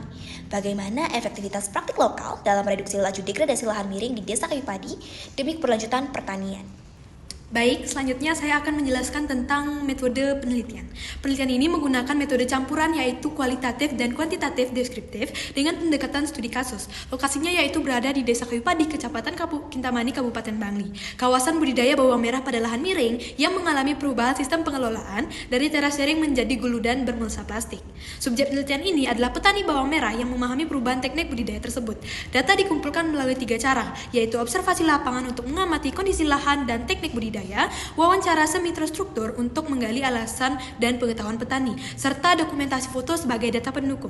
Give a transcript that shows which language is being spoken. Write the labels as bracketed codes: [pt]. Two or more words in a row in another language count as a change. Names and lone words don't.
[id] Bagaimana efektivitas praktik lokal dalam mereduksi laju degradasi lahan miring di Desa Kayupadi demi keberlanjutan pertanian? Baik, selanjutnya saya akan menjelaskan tentang metode penelitian. Penelitian ini menggunakan metode campuran yaitu kualitatif dan kuantitatif deskriptif dengan pendekatan studi kasus. Lokasinya yaitu berada di Desa Kayupadi, Kecamatan Kintamani, Kabupaten Bangli. Kawasan budidaya bawang merah pada lahan miring yang mengalami perubahan sistem pengelolaan dari terasering menjadi guludan bermulsa plastik. Subjek penelitian ini adalah petani bawang merah yang memahami perubahan teknik budidaya tersebut. Data dikumpulkan melalui 3 cara, yaitu observasi lapangan untuk mengamati kondisi lahan dan teknik budidaya, wawancara semi-terstruktur untuk menggali alasan dan pengetahuan petani, serta dokumentasi foto sebagai data pendukung.